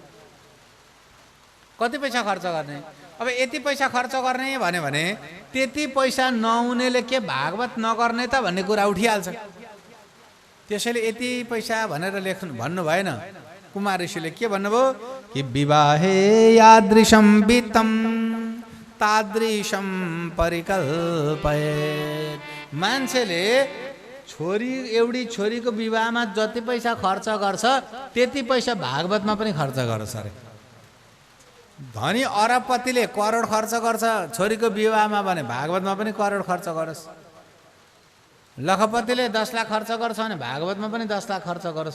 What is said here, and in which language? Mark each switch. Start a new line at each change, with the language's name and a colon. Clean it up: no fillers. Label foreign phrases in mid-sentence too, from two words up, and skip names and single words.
Nepali: कति पैसा खर्च गर्ने? अब यति पैसा खर्च गर्ने भन्यो भने त्यति पैसा नहुनेले के भागवत नगर्ने त भन्ने कुरा उठिहाल्छ। त्यसैले यति पैसा भनेर भन्नु भएन। कुमार ऋषिले के भन्नुभयो कि
Sanskrit: विवाहे यादृशं वित्तं तादृशं परिकल्पयेत्।
Nepali: मान्छेले एउटी छोरीको विवाहमा जति पैसा खर्च गर्छ त्यति पैसा भागवतमा पनि खर्च गरोस् अरे। धनी अरबपतिले करोड खर्च गर्छ छोरीको विवाहमा भने भागवतमा पनि करोड खर्च गरोस्। लखपतिले 10 लाख खर्च गर्छ भने भागवतमा पनि 10 लाख खर्च गरोस्।